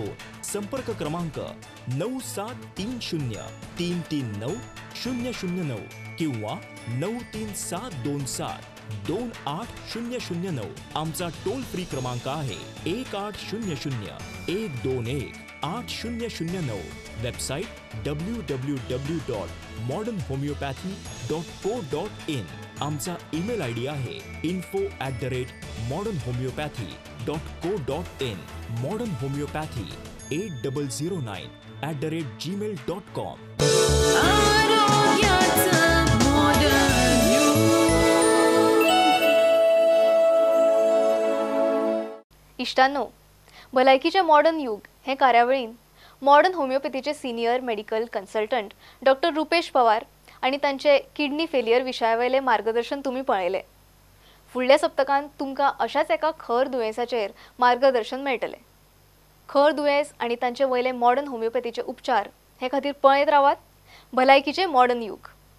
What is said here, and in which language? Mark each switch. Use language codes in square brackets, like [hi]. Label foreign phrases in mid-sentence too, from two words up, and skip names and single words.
[mr] संपर्क क्रमांक 9730339009 किंवा 9372728009. आमचा [en] toll free [mr] क्रमांक आहे 1800-121-8009. वेबसाईट www.modernhomeopathy.co.in. आमचा [en] email ID [mr] आहे info@modernhomeopathy.co.in. मॉडर्न होमिओपॅथी 8009@gmail.com. [kok] इष्टांनो, भलायकीचे मॉडर्न युग हे कार्यावळीन मॉडर्न होमिओपॅथीचे [en] senior medical consultant [kok] डॉक्टर रुपेश पवार आणि त्यांचे [en] kidney failure [kok] विशयावयले मार्गदर्शन तुम्ही पळयले. फुडल्या सप्तकांत तुमकां अशाच एका खर दुयेंसाचेर मार्गदर्शन मेळटले. खर दुयेंस आणि तांचे वयले मॉडर्न होमिओपॅथीचे उपचार हे खातीर पळयत रावात भलायकीचे मॉडर्न युग.